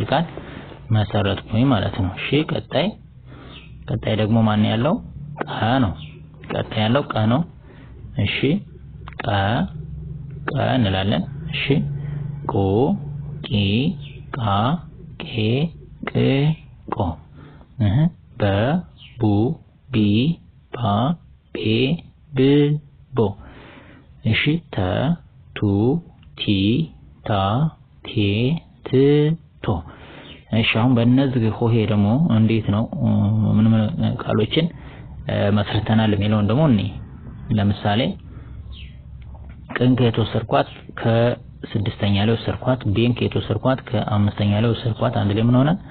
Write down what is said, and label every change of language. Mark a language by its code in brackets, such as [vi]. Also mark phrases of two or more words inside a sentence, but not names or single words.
[am] ቃል መሰረትኩኝ ማለት ነው። እሺ ቀጣይ ደግሞ ማን ያለው ቀ ነው። ቀጣይ ያለው ቀ ነው። እሺ ቀ እንላለን። እሺ ቆ ቂ ቃ ቄ ቅ ቆ በ ቡ ቢ ባ ቤ ብ ቦ እሺ ተ ቱ ቲ ታ ቴ ት ቶ እሺ አሁን በእነዚህ ሆሄ ደግሞ እንዴት ነው ምን ቃሎችን መስርተናል የሚለውን ደግሞ ለምሳሌ ቅን ከየት ወሰድኳት ከስድስተኛ ላይ ወሰድኳት ቤን ከየት ወሰድኳት ከአምስተኛ ላይ ወሰድኳት አንድ ላይ ምን ሆነ